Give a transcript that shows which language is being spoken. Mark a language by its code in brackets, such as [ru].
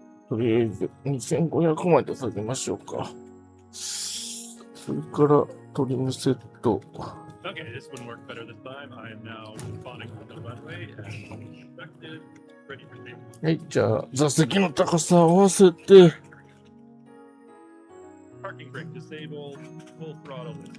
[ja] とりあえず2500まで下げましょうか。それからトリムセット。 [en] Okay, this one worked better this time. I am now spawning on the runway and expected, ready for takeoff. [ja] はい、じゃあ座席の高さ合わせて。 [en] Parking brake disabled, full throttle is